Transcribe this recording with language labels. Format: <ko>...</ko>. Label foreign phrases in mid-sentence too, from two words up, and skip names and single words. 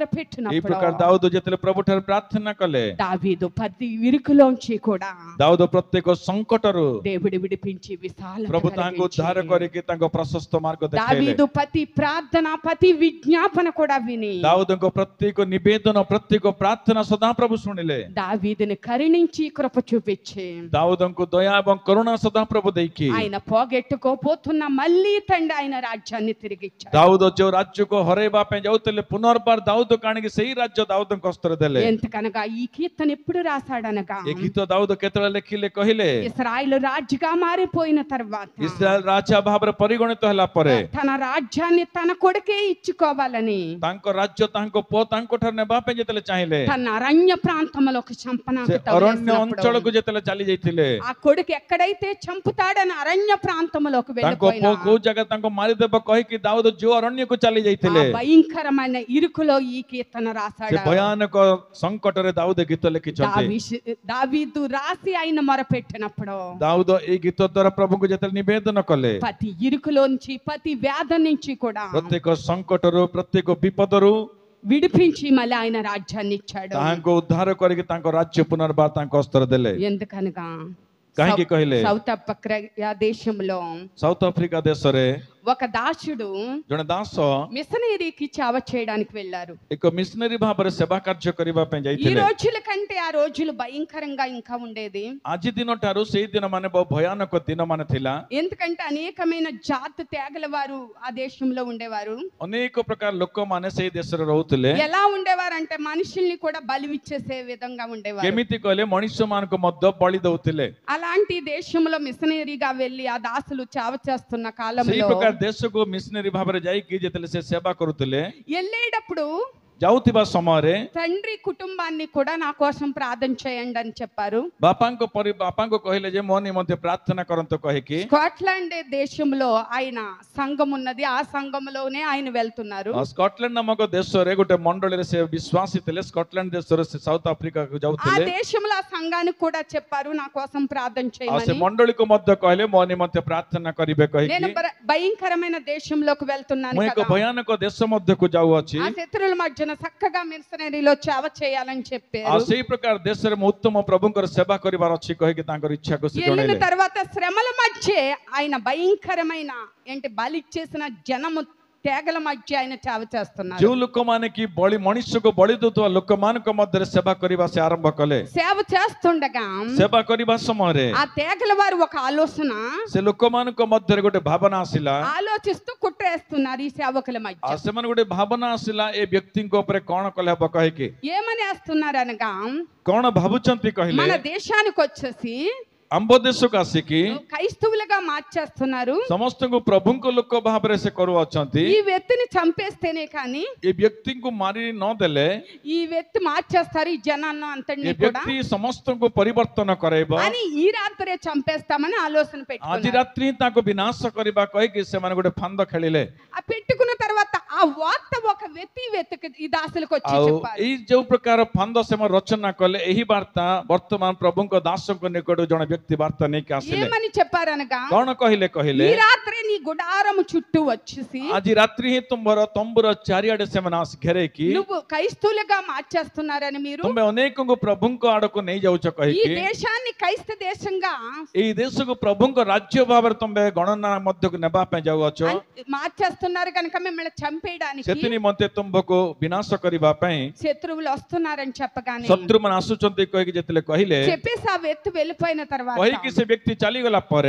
<te>మొరపెట్టినప్పుడు</te> <or>ପ୍ରକାର ଦାଉଦ ଯେତେବେଳେ ପ୍ରଭୁ ଠାରେ ପ୍ରାର୍ଥନା କଲେ,</or> <te>దావీదు ప్రతి ఇరుకులోంచి కూడా</te> <or>ଦାଉଦ ପ୍ରତ୍ୟେକ ସଙ୍କଟରୁ</or> <te>దేవుడు విడిపించి విశాలత</te> <or>ପ୍ରଭୁ ତାଙ୍କୁ ଉଦ୍ଧାର</or> <te>కలిగించి,</te> <or>କରିକି ତାଙ୍କ ପ୍ରଶସ୍ତ ମାର୍ଗ ଦେଖାଇଲେ।</or> <te>దావీదు ప్రతి ప్రార్థన ప్రతి విజ్ఞాపన కూడా విని,</te> <or>ଦାଉଦଙ୍କ ପ୍ରତ୍ୟେକ ନିବେଦନ ପ୍ରତ୍ୟେକ ପ୍ରାର୍ଥନା ସଦାପ୍ରଭୁ ଶୁଣିଲେ।</or> <te>దావీదుని కరుణించి కృప చూపించి,</te> <or>ଦାଉଦଙ୍କୁ ଦୟା ଏବଂ କରୁଣା ସଦାପ୍ରଭୁ ଦେଇକି,</or> <te>ఆయన పోగొట్టుకోపోతున్న మళ్ళీ తండ్రి ఆయన రాజ్యాన్ని తిరిగిచ్చాడు.</te> <or>ଦାଉଦ ଯୋଉ ରାଜ୍ୟକୁ ହରେଇବା ପାଇଁ ଯାଉଥିଲେ, పునర్ବାର ଦାଉଦକୁ ଆଣିକି ସେଇ ରାଜ୍ୟ ଦାଉଦଙ୍କ ହସ୍ତରେ ଦେଲେ।</or> <te>ఎంతకనగా ఈ కీర్తన ఎప్పుడు రాశాడనగా,</te> <or>ଏ ଗୀତ ଦାଉଦ କେତେବେଳେ ଲେଖିଲେ କହିଲେ,</or> <te>ఇశ్రాయేలు రాజుగా మారిపోయిన తర్వాత</te> <or>ଇସ୍ରାଏଲ ରାଜା ଭାବରେ ପରିଗଣିତ ହେଲା ପରେ,</or> <te>తన రాజ్యాన్ని తన కొడుకే ఇచ్చుకోవాలని</te> <or>ତାଙ୍କ ରାଜ୍ୟ ତାଙ୍କ ପୁଅ ତାଙ୍କ ଠାରୁ ନେବା ପାଇଁ ଯେତେବେଳେ ଚାହିଁଲେ,</or> <te>తన అరణ్య ప్రాంతంలోకి</te> <or>ସେ</or> <te>చంపనాకి</te> <or>ଅରଣ୍ୟ</or> <te>తవ్వేసినప్పుడు,</te> <or>ଅଞ୍ଚଳକୁ ଯେତେବେଳେ ଚାଲି ଯାଇଥିଲେ,</or> <te>ఆ కొడుకు ఎక్కడైతే చంపుతాడని అరణ్య ప్రాంతంలోకి</te> <or>ତାଙ୍କ</or> <te>వెళ్ళిపోయినా,</te> <or>ପୁଅ କୋଉ ଜାଗା ତାଙ୍କୁ ମାରିଦେବ କହିକି ଦାଉଦ ଯୋଉ ଅରଣ୍ୟକୁ ଚାଲି</or> <te>ఆ</te> <or>ଯାଇଥିଲେ,</or> <te>భయంకరమైన ఇరుకులో ఈ కీర్తన</te> <or>ସେ</or> <te>రాశాడు.</te> <or>ଭୟାନକ ସଙ୍କଟରେ ଦାଉଦ ଗୀତ ଲେଖିଛନ୍ତି।</or> <te>దావీదు రాసి ఆయన మొరపెట్టినప్పుడు</te> <or>ଦାଉଦ ଏଇ ଗୀତ ଦ୍ୱାରା ପ୍ରଭୁଙ୍କୁ ଯେତେବେଳେ ନିବେଦନ କଲେ,</or> <te>ప్రతి ఇరుకులోంచి ప్రతి వ్యాధి నుంచి కూడా</te> <or>ପ୍ରତ୍ୟେକ ସଙ୍କଟରୁ ପ୍ରତ୍ୟେକ ବିପଦରୁ</or> <te>విడిపించి మళ్ళీ ఆయన రాజ్యాన్ని ఇచ్చాడు।</te> <or>ତାହାଙ୍କୁ ଉଦ୍ଧାର କରିକି ତାଙ୍କ ରାଜ୍ୟ ପୁନର୍ବାର ତାଙ୍କ ହସ୍ତରେ ଦେଲେ।</or> <te>ఎందుకనగా</te> <or>କାହିଁକି କହିଲେ?</or> <te>సౌత్ ఆఫ్రికా దేశంలో</te> <or>ସାଉଥ ଆଫ୍ରିକା ଦେଶରେ</or> <te>ఒక దాసుడు</te> <or>ଜଣେ ଦାସ</or> <te>మిషనరీకి సేవ చేయడానికి వెళ్ళారు।</te> <or>ଏକ ମିଶନାରୀ ଭାବରେ ସେବା କାର୍ଯ୍ୟ କରିବା ପାଇଁ</or> <te>ఈ</te> <or>ଯାଇଥିଲେ।</or> <te>రోజుల కంటే ఆ రోజులు భయంకరంగా ఇంకా ఉండేది।</te> <or>ଆଜି ଦିନ ଠାରୁ ସେଇ ଦିନ ମାନେ ବହୁ ଭୟାନକ ଦିନ ମାନେ ଥିଲା।</or> <te>ఎందుకంటే అనేకమైన జాతి తెగల వారు ఆ దేశంలో ఉండేవారు।</te> <or>ଅନେକ ପ୍ରକାର ଲୋକମାନେ ସେଇ ଦେଶରେ ରହୁଥିଲେ।</or> <te>ఎలా ఉండేవారంటే మనుషుల్ని కూడా బలివిచ్చేసే విధంగా ఉండేవారు।</te> <or>କେମିତି କହିଲେ? ମଣିଷ ମାନଙ୍କୁ ମଧ୍ୟ ବଳି ଦଉଥିଲେ।</or> <te>అలాంటి దేశంలో మిషనరీగా వెళ్ళి ఆ దాసులు సేవ చేస్తున్న</te> <or>ସେଇ</or> <te>కాలంలో</te> <or>ପ୍ରକାର ଦେଶକୁ ମିଶନାରୀ ଭାବରେ ଯାଇକି ଯେତେବେଳେ ସେ ସେବା କରୁଥିଲେ,</or> <te>వెళ్ళేటప్పుడు</te> <or>ଯାଉଥିବା ସମୟରେ</or> <te>తండ్రి కుటుంబాన్ని కూడా నా కోసం ప్రార్థన చేయండి అని చెప్పారు।</te> <or>ବାପାଙ୍କୁ କହିଲେ ଯେ ମୋ ନିମନ୍ତେ ପ୍ରାର୍ଥନା କରନ୍ତୁ କହିକି।</or> <te>స్కాట్లాండ్ దేశంలో ఆయన సంఘం ఉన్నది, ఆ సంఘంలోనే ఆయన వెళ్తున్నారు।</te> <or>ସ୍କଟଲାଣ୍ଡ ନାମକ ଦେଶରେ ଗୋଟେ ମଣ୍ଡଳୀରେ ସେ ବିଶ୍ୱାସୀ ଥିଲେ। ସ୍କଟଲାଣ୍ଡ ଦେଶରେ ସେ ସାଉଥ ଆଫ୍ରିକାକୁ</or> <te>ఆ</te> <or>ଯାଉଥିଲେ।</or> <te>దేశంలో ఆ సంఘానికి కూడా చెప్పారు నా కోసం ప్రార్థన</te> <or>ଆଉ ସେ</or> <te>చేయమని।</te> <or>ମଣ୍ଡଳୀକୁ ମଧ୍ୟ କହିଲେ ମୋ ନିମନ୍ତେ ପ୍ରାର୍ଥନା କରିବେ</or> <te>నేను</te> <or>କହିକି।</or> <te>భయంకరమైన దేశంలోకి వెళ్తున్నాను</te> <or>ମୁଁ ଏକ</or> <te>కదా,</te> <or>ଭୟାନକ ଦେଶ ମଧ୍ୟକୁ ଯାଉଅଛି।</or> <te>ఆ శత్రువుల మధ్యన చక్కగా మిషనరీలో సేవ చేయాలని</te> <or>ଆଉ</or> <te>చెప్పారు।</te> <or>ସେଇ ପ୍ରକାର ଦେଶରେ ମୁଁ ଉତ୍ତମ ପ୍ରଭୁଙ୍କର ସେବା କରିବାର ଅଛି କହିକି ତାଙ୍କର ଇଚ୍ଛାକୁ ସେ</or> <te>వెళ్ళిన</te> <or>ଜଣେଇଲେ।</or> <te>తర్వాత శ్రమల మధ్య ఆయన భయంకరమైన బలి చేసిన జనము తెగల మధ్య ఆయన సేవ చేస్తున్నారు।</te> <or>ଯେଉଁ ଲୋକମାନେ କି ମଣିଷକୁ ବଳି ଦଉଥିବା ଲୋକମାନଙ୍କ ମଧ୍ୟରେ ସେବା କରିବା ସେ ଆରମ୍ଭ କଲେ।</or> <te>సేవ చేస్తుండగా</te> <or>ସେବା କରିବା ସମୟରେ</or> <te>ఆ తెగల వారు ఒక ఆలోచన</te> <or>ସେ ଲୋକମାନଙ୍କ ମଧ୍ୟରେ ଗୋଟେ ଭାବନା ଆସିଲା।</or> <te>ఆలోచిస్తూ కుట్రేస్తున్నారు ఈ సేవకుల మధ్య।</te> <or>ଆଉ ସେମାନେ ଗୋଟେ ଭାବନା ଆସିଲା ଏ ବ୍ୟକ୍ତିଙ୍କ ଉପରେ କଣ କଲେ ହବ କହିକି।</or> <te>ఏమని వేస్తున్నారు అనగా,</te> <or>କଣ ଭାବୁଛନ୍ତି କହିଲେ?</or> <te>మన దేశానికి వచ్చేసి</te> <or>ଆମ୍ଭ ଦେଶକୁ ଆସିକି</or> <te>క్రైస్తవులుగా మార్చేస్తున్నారు।</te> <or>ସମସ୍ତଙ୍କୁ ପ୍ରଭୁଙ୍କ ଲୋକ ଭାବରେ ସେ କରୁଅଛନ୍ତି।</or> <te>ఈ వ్యక్తిని చంపేస్తేనే కానీ</te> <or>ଏ ବ୍ୟକ୍ତିଙ୍କୁ ମାରି ନ ଦେଲେ</or> <te>ఈ వ్యక్తి మార్చేస్తారు ఈ జనాన్ని</te> <or>ଏ</or> <te>అంతటిని కూడా</te> <or>ବ୍ୟକ୍ତି ସମସ୍ତଙ୍କୁ ପରିବର୍ତ୍ତନ କରାଇବ।</or> <te>అని ఈ రాత్రే చంపేస్తామని ఆలోచన</te> <or>ଆଜି</or> <te>పెట్టుకున్నారు।</te> <or>ରାତ୍ରି ତାଙ୍କୁ ବିନାଶ କରିବା କହିକି ସେମାନେ ଗୋଟେ ଫାନ୍ଦ ଖେଳିଲେ।</or> <te>ఆ పెట్టుకున్న తర్వాత ఆ వార్త ఒక వ్యక్తి ఈ దాసులకు వచ్చి</te> <or>ଆଉ</or> <te>చెప్పారు।</te> <or>ଏଇ ଯୋଉ ପ୍ରକାର ଫାନ୍ଦ ସେମାନେ ରଚନା କଲେ, ଏହି ବାର୍ତ୍ତା ବର୍ତ୍ତମାନ ପ୍ରଭୁଙ୍କ ଦାସଙ୍କ ନିକଟକୁ ଜଣେ ବ୍ୟକ୍ତି ବାର୍ତ୍ତା ନେଇକି ଆସିଲେ।</or> <te>ఏమని చెప్పారనగా,</te> <or>କଣ କହିଲେ? କହିଲେ</or> <te>ఈ రాత్రి నీ గుడారము చుట్టూ వచ్చేసి</te> <or>ଆଜି ରାତ୍ରି ହିଁ ତୁମର ତମ୍ବୁର ଚାରିଆଡେ ସେମାନେ ଆସି ଘେରେଇକି</or> <te>నువ్వు క్రైస్తవులుగా మార్చేస్తున్నారని మీరు</te> <or>ତୁମେ ଅନେକଙ୍କୁ ପ୍ରଭୁଙ୍କ ଆଡକୁ ନେଇ ଯାଉଛ</or> <te>ఈ</te> <or>କହିକି।</or> <te>దేశాన్ని క్రైస్త దేశంగా</te> <or>ଏଇ ଦେଶକୁ ପ୍ରଭୁଙ୍କ ରାଜ୍ୟ ଭାବରେ ତୁମେ ଗଣନା ମଧ୍ୟକୁ ନେବା ପାଇଁ ଯାଉଅଛ।</or> <te>మార్చేస్తున్నారు కనుక మిమ్మల్ని చంపేయడానికి</te> <or>ସେଥି ନିମନ୍ତେ ତୁମକୁ ବିନାଶ କରିବା ପାଇଁ</or> <te>శత్రువులు వస్తున్నారని చెప్పగానే</te> <or>ଶତ୍ରୁମାନେ ଆସୁଛନ୍ତି କହିକି ଯେତେବେଳେ କହିଲେ,</or> <te>చెప్పేసి ఆ వ్యక్తి వెళ్ళిపోయిన తర్వాత</te> <or>କହିକି ସେ ବ୍ୟକ୍ତି ଚାଲିଗଲା ପରେ</or>